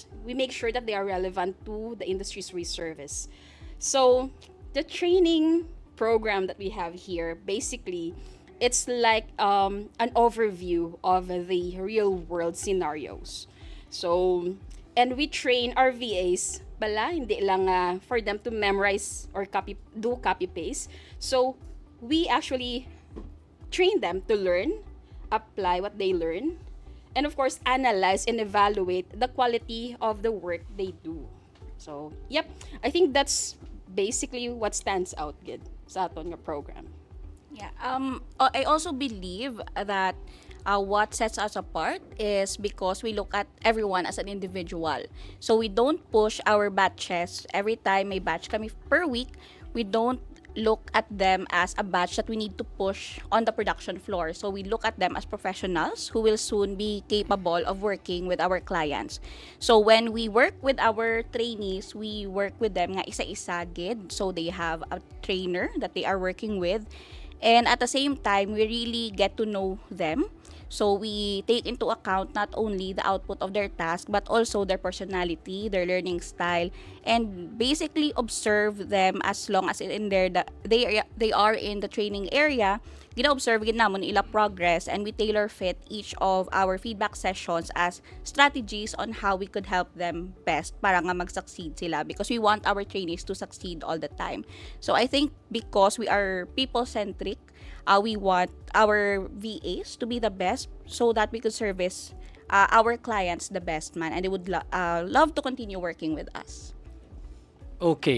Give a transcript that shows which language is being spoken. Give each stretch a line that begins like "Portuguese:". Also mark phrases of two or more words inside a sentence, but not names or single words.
English: We make sure that they are relevant to the industries we service. So the training program that we have here, basically, it's like an overview of the real world scenarios. So, and we train our VAs pala,
Filipino: hindi lang
English: for them to memorize or copy paste. So, we actually train them to learn, apply what they learn, and of course, analyze and evaluate the quality of the work they do. So, yep, I think that's basically what stands out good
Hiligaynon: sa aton nga program.
English: Yeah. I also believe that what sets us apart is because we look at everyone as an individual. So we don't push our batches every time
Hiligaynon: may batch kami
English: per week. We don't look at them as a batch that we need to push on the production floor. So we look at them as professionals who will soon be capable of working with our clients. So when we work with our trainees, we work with them
Hiligaynon: nga isa-isa gid.
English: So they have a trainer that they are working with. And at the same time, we really get to know them. So we take into account not only the output of their task, but also their personality, their learning style, and basically observe them as long as in their they are in the training area.
Hiligaynon: Gina-observe gid namon ila progress,
English: and we tailor fit each of our feedback sessions as strategies on how we could help them best
Hiligaynon: para nga mag-succeed sila,
English: because we want our trainees to succeed all the time. So I think because we are people-centric, we want our VAs to be the best so that we could service our clients the best man, and they would love to continue working with us. Okay.